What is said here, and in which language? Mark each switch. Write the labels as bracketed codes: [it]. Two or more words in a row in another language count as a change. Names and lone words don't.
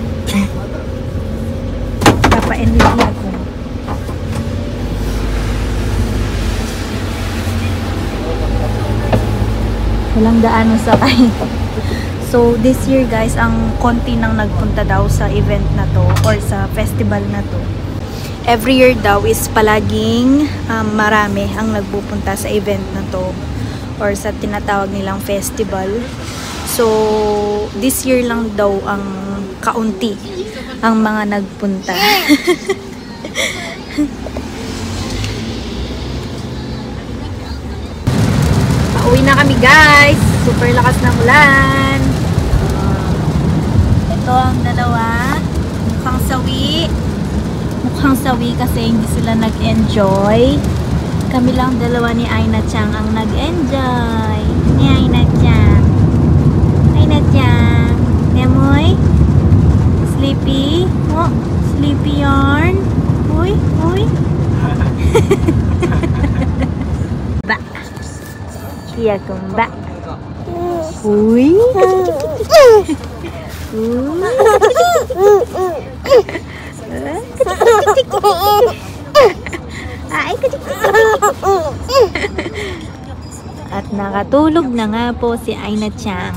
[tl] Papa and Hikiyako. Walang daan sakay. [en] So, this year, guys, [tl] ang konti nang nagpunta daw sa event na to or sa festival na to. [en] Every year [tl] daw is palaging marami ang nagpupunta sa event na to or sa tinatawag nilang festival. [en] So, this year [tl] lang daw ang kaunti ang mga nagpunta. Pauwi na kami, guys. Super lakas ng ulan. Ito ang dalawa. Mukhang sawi. Mukhang sawi kasi hindi sila nag-enjoy. Kami lang dalawa ni Aina-chan ang nag-enjoy. Ni Aina-chan. Aina-chan. Nemoy? [en] Sleepy? Oh, sleepy yarn? Uy, uy. Ba. Iya kumba. Uy. [tl] Ay, at nakatulog na nga po si Aina-chan.